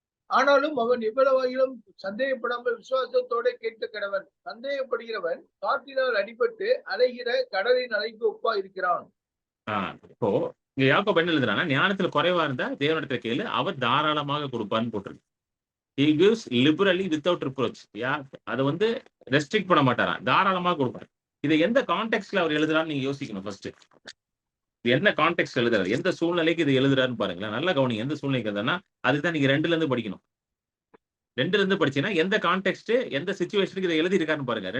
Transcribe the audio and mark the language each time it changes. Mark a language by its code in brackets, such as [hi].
[ta] ஆனாலும் அவன் எவ்வளவாயிலும் சந்தேகப்படாமல் விசுவாசத்தோட கேட்க கடவன். சந்தேகப்படுகிறவன் காற்றினால் அடிபட்டு அலைகிற கடலின் அலைக்கு ஒப்பா இருக்கிறான். இப்போ இங்க யாக்கோபு என்ன எழுதுறான்னா, ஞானத்துல குறைவா இருந்தா தேவனிடத்துல கேளு, அவர் தாராளமாக கொடுப்பார்ன்னு போட்டிருக்கு. [en] He gives liberally without reproach. [ta] அத வந்து ரெஸ்ட்ரிக்ட் பண்ண மாட்டாராம். தாராளமா கொடுப்பார். இத எந்த கான்டெக்ஸ்ட்ல அவர் எழுதுறான்னு நீங்க யோசிக்கணும் ஃபர்ஸ்ட். என்ன கான்டெக்ஸ்ட் எழுதுறாரு? எந்த சூழ்நிலைக்கு இது எழுதுறாருன்னு பாருங்களேன். நல்லா கவனிங்க. எந்த சூழ்நிலைக்கு எழுதுறாருன்னா, அதுக்கு தான் நீங்க 2ல இருந்து படிக்கணும். 2ல இருந்து படிச்சீங்கன்னா, எந்த கான்டெக்ஸ்ட், எந்த சிச்சுவேஷனுக்கு இத எழுதியிருக்காருன்னு பாருங்க.